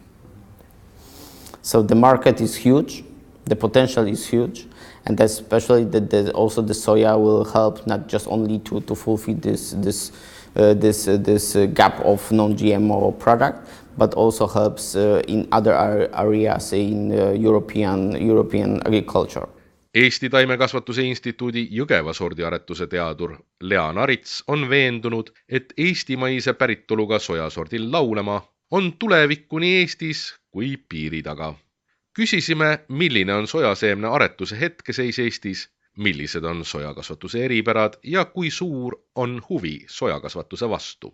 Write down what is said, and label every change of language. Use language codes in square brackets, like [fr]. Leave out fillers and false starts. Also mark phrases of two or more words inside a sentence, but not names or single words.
[en] So the market is huge, the potential is huge, and especially also the soya will help not just only to fulfill this gap of non-GMO product, but also helps in other areas in European agriculture. [et] Eesti Taimekasvatuse Instituudi Jõgeva sordiaretuse teadur Lea Narits on veendunud, et eestimaise päritoluga sojasordil Laulemaa on tulevikku nii Eestis kui piiri taga. Küsisime, milline on sojaseemne aretuse hetkeseis Eestis, millised on sojakasvatuse eripärad ja kui suur on huvi sojakasvatuse vastu.